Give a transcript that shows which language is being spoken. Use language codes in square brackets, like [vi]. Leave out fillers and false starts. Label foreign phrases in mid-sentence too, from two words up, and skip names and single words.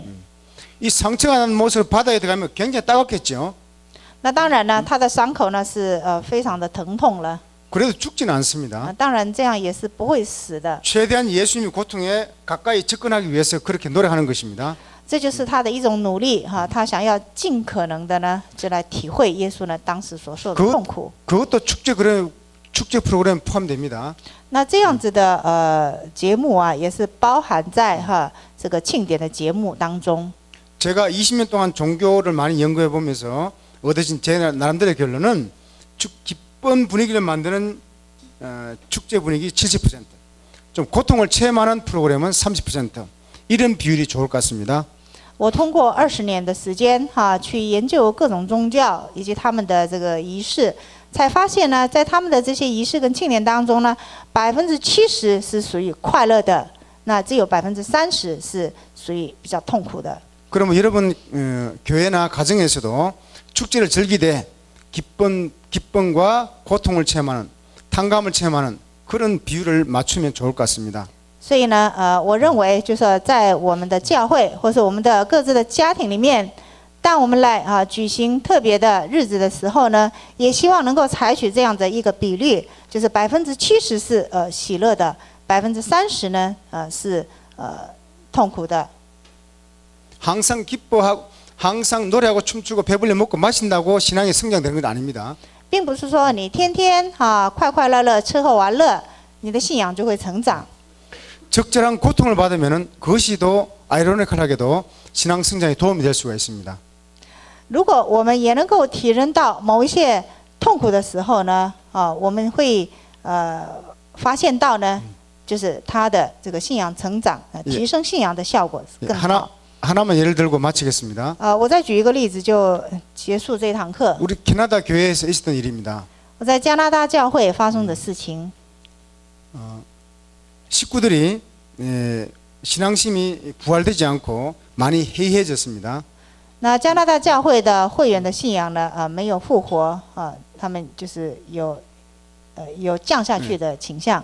[ko] 이 상처가 난 모습을 바다에 들어가면 굉장히 따갑겠죠. [zh] 那当然呢，他的伤口呢是非常的疼痛了。 [ko] 그래도 죽지는 않습니다. [zh] 当然这样也是不会死的。 [ko] 최대한 예수님의 고통에 가까이 접근하기 위해서 그렇게 노력하는 것입니다. [zh] 这就是他的一种努力他想要尽可能的呢，就来体会耶稣呢当时所受的痛苦。 [ko] 그것도 축제 프로그램 포함됩니다. [zh] 那这样子的节目也是包含在这个庆典的节目当中。 [ko] 제가 20년 동안 종교를 많이 연구해 보면서 얻어진 제 나름대로의 결론은 기쁜 분위기를 만드는 축제 분위기 70%, 좀 고통을 체험하는 프로그램은 30%, 이런 비율이 좋을 것 같습니다. [zh] 我通过20年的时间去研究各种宗教以及他们的这个仪式，才发现呢，在他们的这些仪式跟庆典当中呢，70%是属于快乐的，那只有30%是属于比较痛苦的。 [ko] 그러면 여러분 교회나 가정에서도 축제를 즐기되 기쁨과 고통을 체험하는, 탕감을 체험하는 그런 비율을 맞추면 좋을 것 같습니다. [zh] 所以呢，我认为就是在我们的教会或是我们的各自的家庭里面，当我们来举行特别的日子的时候呢，也希望能够采取这样的一个比率，就是70%是喜乐的，30%呢是痛苦的。 [ko] 항상 기뻐하고 항상 노래하고 춤추고 배불리 먹고 마신다고 신앙이 성장되는 건 아닙니다. [zh] 并不是说你天天快快乐乐吃喝玩乐，你的信仰就会成长。 [ko] 적절한 고통을 받으면은 그것이 더 아이러니컬하게도 신앙 성장에 도움이 될 수가 있습니다. [zh] 如果我们也能够体认到某一些痛苦的时候呢，我们会发现到呢，就是他的这个信仰成长，提升信仰的效果更好。 [ko] 하나만 예를 들고 마치겠습니다. [zh] 我再举一个例子就结束这堂课。 [ko] 우리 캐나다 교회에서 있었던 일입니다. [zh] 我在加拿大教会发生的事情。 [ko] 식구들이 신앙심이 부활되지 않고 많이 해이해졌습니다. [zh] 那加拿大教会的会员的信仰呢，没有复活他们就是有降下去的倾向。